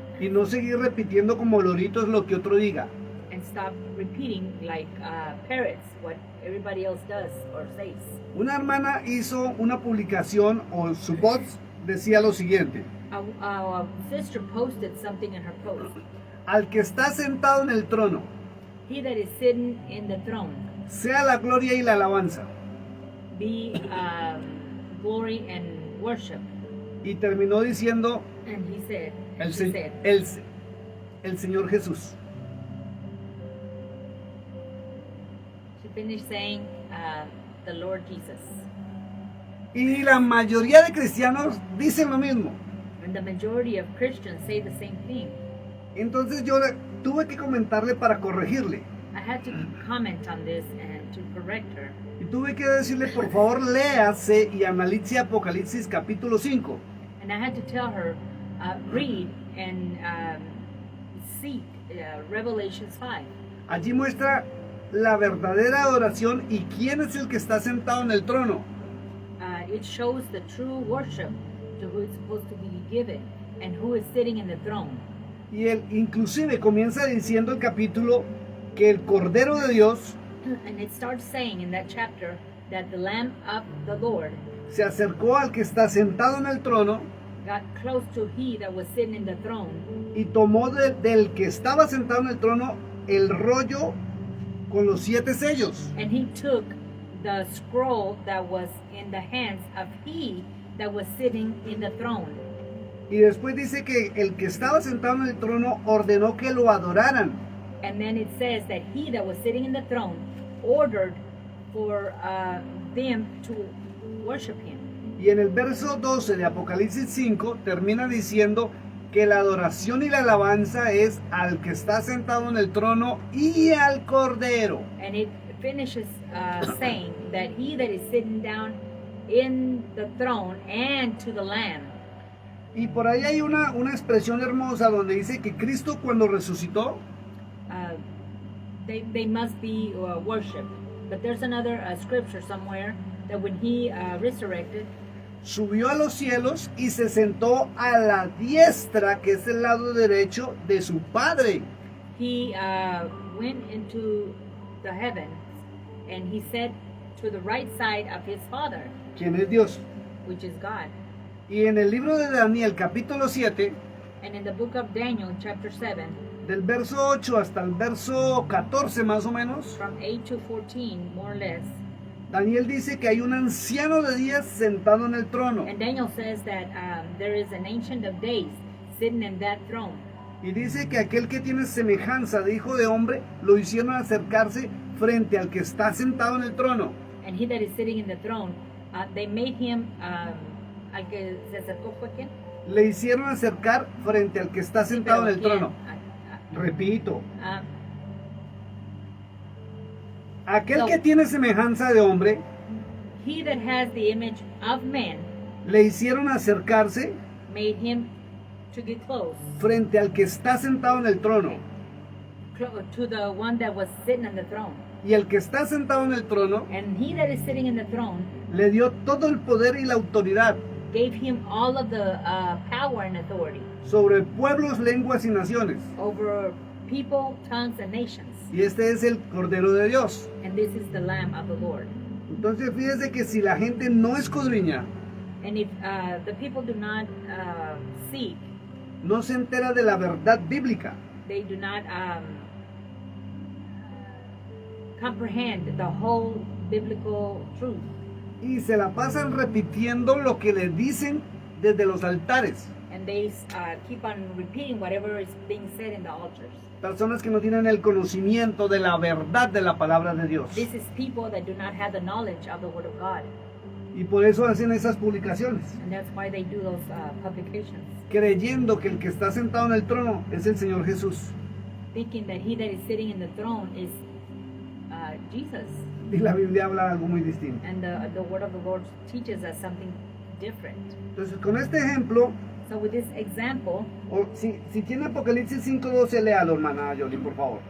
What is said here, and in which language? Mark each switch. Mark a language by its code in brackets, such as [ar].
[es] y no seguir repitiendo como loritos lo que otro diga. [en] and stop repeating like parrots what everybody else does or says. [es] Una hermana hizo una publicación o su post decía lo siguiente: [en] A sister posted something in her post. [es] al que está sentado en el trono, [en] He that is sitting in the throne, [es] sea la gloria y la alabanza. [en] be glory and worship. [es] Y terminó diciendo [en] And he said, [es] el, [en] she [es] se- [en] said, [es] el Señor Jesús. [en] she finished saying, the Lord Jesus. [es] Y la mayoría de cristianos dicen lo mismo. [en] And the majority of Christians say the same thing. [es] Entonces yo tuve que comentarle para corregirle. [en] I had to comment on this and to correct her. [es] Y tuve que decirle, por favor, léase y analice Apocalipsis capítulo 5. [en] And I had to tell her, read and seek Revelations 5. [es] Allí muestra la verdadera adoración y quién es el que está sentado en el trono. [en] It shows the true worship to who it's supposed to be given and who is sitting in the throne. [es] Y él inclusive comienza diciendo el capítulo que el Cordero de Dios [en] And it starts saying in that chapter that the Lamb of the Lord [es] se acercó al que está sentado en el trono [en] got close to he that was sitting in the throne [es] y tomó del que estaba sentado en el trono el rollo con los 7 sellos. [en] and he took the scroll that was in the hands of he that was sitting in the throne. [es] Y después dice que el que estaba sentado en el trono ordenó que lo adoraran. [en] And then it says that he that was sitting in the throne ordered for them to worship him. [es] Y en el verso 12 de Apocalipsis 5 termina diciendo que la adoración y la alabanza es al que está sentado en el trono y al Cordero. [en] And it finishes saying that he that is sitting down in the throne and to the Lamb. [es] Y por ahí hay una expresión hermosa donde dice que Cristo cuando resucitó, [en] They must be worshipped. But there's another scripture somewhere that when he resurrected, [es] subió a los cielos y se sentó a la diestra, que es el lado derecho de su Padre. [en] he went into the heavens and he sat to the right side of his Father, [es] Quien es Dios. [en] which is God. [es] Y en el libro de Daniel, capítulo 7, [en] And in the book of Daniel, chapter 7, [es] del verso 8 hasta el verso 14 más o menos, [en] from 8 to 14, more or less, [es] Daniel dice que hay un anciano de días sentado en el trono. [en] and Daniel says that there is an ancient of days sitting in that throne. [es] Y dice que aquel que tiene semejanza de hijo de hombre, lo hicieron acercarse frente al que está sentado en el trono. [en] And he that is sitting in the throne, they made him, [es] al que se acercó fue quién? Le hicieron acercar frente al que está sentado en el ¿Quién? trono. Repito, Ah, aquel No. que tiene semejanza de hombre, [en] he that has the image of man [es] le hicieron acercarse [en] made him to get close [es] frente al que está sentado en el trono. [en] to the one that was sitting on the throne. [es] Y el que está sentado en el trono [en] And he that is sitting in the throne [es] le dio todo el poder y la autoridad [en] gave him all of the power and authority [es] sobre pueblos, lenguas y naciones. [en] over people, tongues, and nations. [es] Y este es el Cordero de Dios. [en] And this is the Lamb of the Lord. [es] Entonces fíjese que si la gente no escudriña, [en] And if the people do not seek, [es] no se entera de la verdad bíblica, [en] they do not comprehend the whole biblical truth. [es] y se la pasan repitiendo lo que le dicen desde los altares. [en] And they keep on repeating whatever is being said in the altars. [es] Personas que no tienen el conocimiento de la verdad de la palabra de Dios. [en] This is people that do not have the knowledge of the Word of God. [es] Y por eso hacen esas publicaciones, [en] And that's why they do those publications, [es] creyendo que el que está sentado en el trono es el Señor Jesús. [en] thinking that he that is sitting in the throne is Jesus. [es] Y la Biblia habla algo muy distinto. [en] And the Word of the Lord teaches us something different. [es] Entonces, con este ejemplo, [en] So with this example, [es] si tiene Apocalipsis 5:12, léalo, hermana Yoli, por favor.